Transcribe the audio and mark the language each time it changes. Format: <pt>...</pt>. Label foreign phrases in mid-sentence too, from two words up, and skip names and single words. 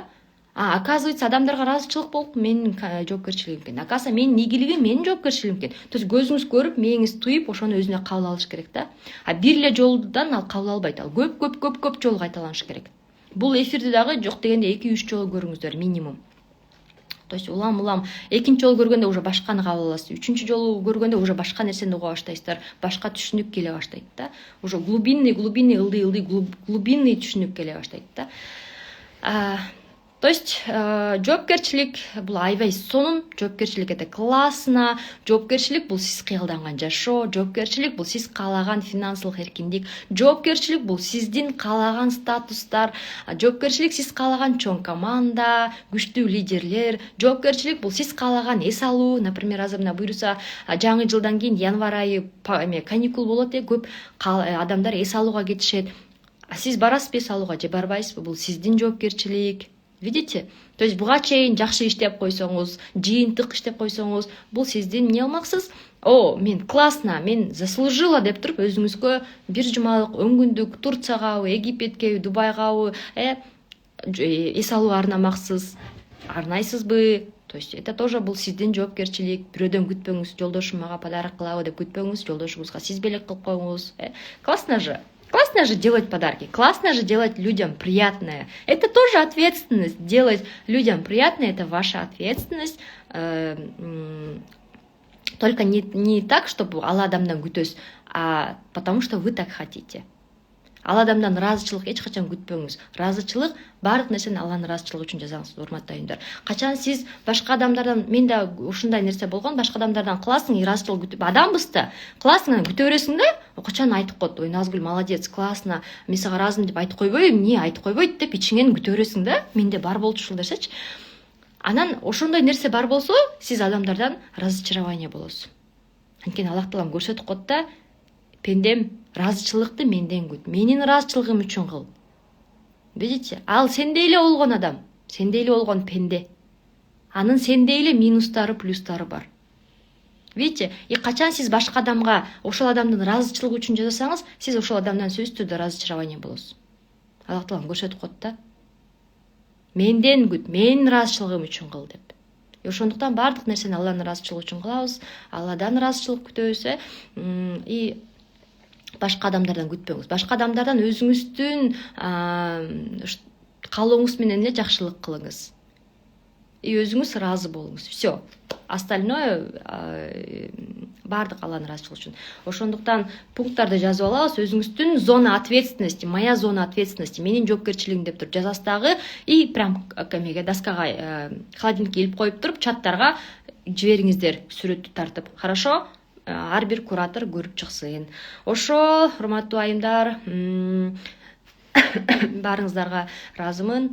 <ky>Оказывается, адамдарга ыраазычылык болуп менин жоопкерчилигим экен. Оказывается, менин ийгилигим менин жоопкерчилигим экен.</ky> <ru>То есть</ru> <ky>көзүңүз көрүп, мээңиз туюп, ошону өзүнө кабыл алыш керек да. Бир эле жолудан ал кабыл албайт. Ал көп жолу кайталаныш керек. Бул эфирди дагы жок дегенде 2-3 жолу көрүңүздөр минимум.</ky> <ru>То есть</ru> <ky>улам экинчи жолу көргөндө уже башканы кабыл аласыз. Үчүнчү жолу көргөндө уже башка нерсени уга баштайсыздар. Башка түшүнүк келе баштайт да.</ky> <ru>Уже глубинный,</ru> <ky>ылдый глубинный түшүнүк келе баштайт да.</ky> <ru>То есть</ru> <ky>жоопкерчилик бул аябай сонун, жоопкерчилик</ky> <ru>это классно,</ru> <ky>жоопкерчилик бул сиз кыялданган жашоо, жоопкерчилик бул сиз каалаган финансылык эркиндик, жоопкерчилик бул сиздин каалаган статустар, жоопкерчилик сиз каалаган чоң команда, күчтүү лидерлер, жоопкерчилик бул сиз каалаган эс алуу. Например, азыр мына буюрса жаңы жылдан кийин январь айы каникул болот, көп адамдар эс алууга кетишет. Сиз барасызбы эс алууга же барбайсызбы? Бул сиздин жоопкерчилик.</ky> <ru>Видите? То есть</ru> <ky>буга чейин жакшы иштеп койсоңуз, жыйынтык иштеп койсоңуз, бул сиздин эмне кылмаксыз? Мен классно, мен заслужила деп туруп өзүңүзгө бир жумалык, 10 күндүк Турцияга, Египетке, Дубайга эс алууга арнамаксыз. Арнайсызбы?</ky> <ru>То есть это тоже</ru> <ky>бул сиздин жоопкерчилик. Бирөөдөн күтпөңүз, жолдошум мага подарок кылабы деп күтпөңүз, жолдошуңузга сиз белек кылып коюңуз.</ky> <ru>Классно же. Классно же делать подарки, классно же делать людям приятное. Это тоже ответственность. Делать людям приятное – это ваша ответственность. Только не так, чтобы</ru> <ky>ал адамдан күтөсүз,</ky> <ru>а потому что вы так хотите.</ru> <ky>Ал адамдан ыраазычылык эч качан күтпөңүз. Ыраазычылык баардык нерсени Алланын ыраазычылыгы үчүн жасаңыз, урматтайымдар. Качан сиз башка адамдардан, менде ушундай нерсе болгон, башка адамдардан кыласың, ыраазычылык күтүп, адамбыз да, кыласың, күтө бересиң да, качан айтып коет, ой Назгүл молодец, классно, мен сага ыраазымын деп айтып койбойбу, эмне айтып койбойт деп ичиңен күтө бересиң да. Менде бар болчу ушул нерсечи. Анан ошондой нерсе бар болсо, сиз адамдардан разочарование болосуз. Анткени Аллах Таалам көрсөтүп коет да, пендем, ыраазычылыкты менден күт, менин ыраазычылыгым үчүн кыл.</ky> <ru>Видите?</ru> <ky>Ал сендей эле болгон адам, сендей эле болгон пенде. Анын сендей эле минустары, плюстары бар.</ky> <ru>Видите?</ru> <ky>И качан сиз башка адамга ошол адамдын ыраазычылыгы үчүн жасасаңыз, сиз ошол адамдан сөзсүз түрдө разочарование болосуз. Аллах Таалам көрсөтүп коет да. Менден күт, менин ыраазычылыгым үчүн кыл деп. Ошондуктан баардык нерсени Алланын ыраазычылыгы үчүн кылабыз, Алладан ыраазычылык күтөбүз, и башка адамдардан күтпөңүз. Башка адамдардан өзүңүздүн каалооңуз менен эле жакшылык кылыңыз. И өзүңүз ыраазы болуңуз.</ky> <ru>Все.</ru> <ky>Остальное баардык Алланын ыраазычылыгы үчүн. Ошондуктан пункттарды жазып алабыз.</ky> <ru>Өзүңүздүн зона ответственности, моя зона ответственности,</ru> <ky>менин жоопкерчилигим деп туруп жазасыз дагы, и прям доскага, холодильникке илип коюп туруп, чаттарга жибериңиздер сүрөттү тартып. Хорошо? Ар бир куратор көрүп чыксын. Ошол, урматтуу айымдар, баарыңыздарга ыраазымын.</ky>